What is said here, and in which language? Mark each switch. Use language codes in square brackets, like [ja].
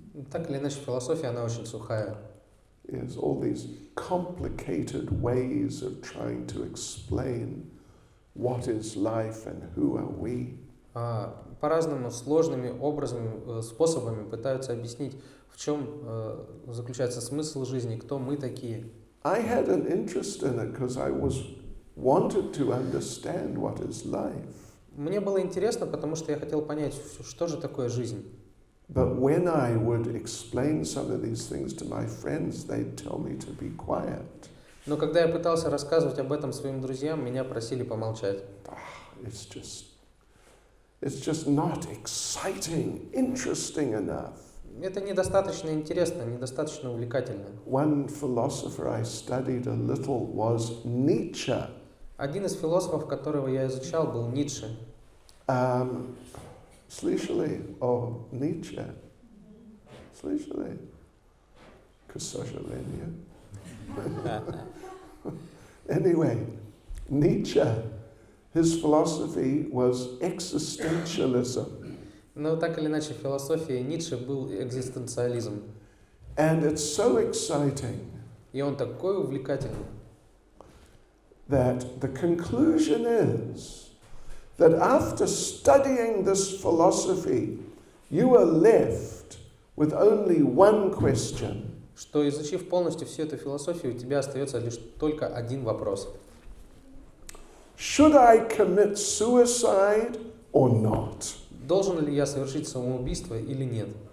[ru] Так или иначе, философия, она очень сухая. [en] Yes, all these complicated ways of trying to explain what is life and who are we. [ru] По-разному, сложными образами, способами пытаются объяснить, в чем заключается смысл жизни, кто мы такие. [en] I had an interest in it because I wanted to understand what is life. [ru] Мне было интересно, потому что я хотел понять, что же такое жизнь. [en] But when I would explain some of these things to my friends, they'd tell me to be quiet. [ru] Но когда я пытался рассказывать об этом своим друзьям, меня просили помолчать. [en] it's just not exciting, interesting enough. [ru] Это недостаточно интересно, недостаточно увлекательно. [en] One philosopher I studied a little was Nietzsche. [ru] Один из философов, которого я изучал, был Ницше. Слышали о Ницше? Слышали? К сожалению. [en] Anyway, Nietzsche, his philosophy was existentialism. [ru] Но так или иначе, философия Ницше был экзистенциализм. [en] And it's so exciting [ru] И он такой увлекательный, [en] that the conclusion is that after studying this philosophy, you are left with only one question. [ru] что, изучив полностью всю эту философию, у тебя остается лишь только один вопрос. [en] Should I commit suicide or not? [ru] Должен ли я совершить самоубийство или нет?